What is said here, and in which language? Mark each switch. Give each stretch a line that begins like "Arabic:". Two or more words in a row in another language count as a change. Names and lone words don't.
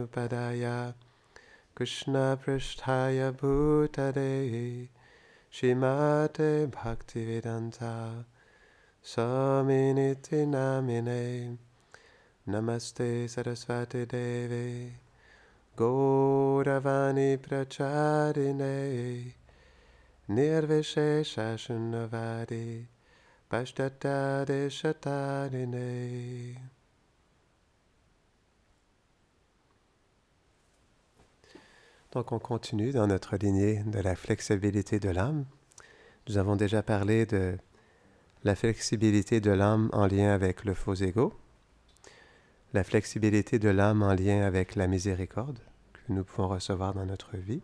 Sanskrit: पादाय कृष्ण प्रेष्ठाय भूतले श्रीमते भक्तिवेदान्त स्वामिन् इति नामिने नमस्ते सारस्वते देवे गौरवाणी प्रचारिणे निर्विशेष शून्यवादि पाश्चात्य देशतारिणे.
French: Donc, on continue dans notre lignée de la flexibilité de l'âme. Nous avons déjà parlé de la flexibilité de l'âme en lien avec le faux ego, la flexibilité de l'âme en lien avec la miséricorde que nous pouvons recevoir dans notre vie.